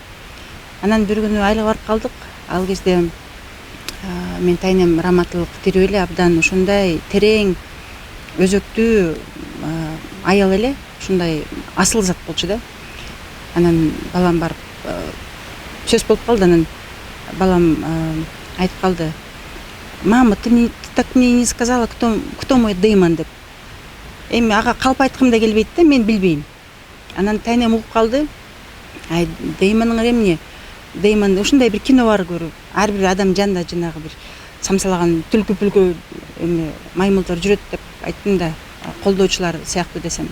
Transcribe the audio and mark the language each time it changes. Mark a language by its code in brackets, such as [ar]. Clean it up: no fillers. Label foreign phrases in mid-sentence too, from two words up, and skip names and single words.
[ky] Анан бир күнү айылга барып калдык. Ал кезде мен тайнем раматылык тирүү эле, абдан ошондой терең өзөктүү аял эле, ушундай асыл зат болчу да. Анан балам барып сөз болуп калды, анан балам айтып калды: [ru] "Мама, ты так мне не сказала, кто мой Деймон" деп. [ky] Эми ага калп айткым да келбейт да, мен билбейм. Анан тайнем угуп калды: "Ай, Деймоның эмне? Деймон ушундай бир кино бар көрүп, ар бир адам жанында жанагы бир самсалаган түлкү-пүлкү эме маймылдар жүрөт" деп айттым да, колдоочулар сыяктуу десем.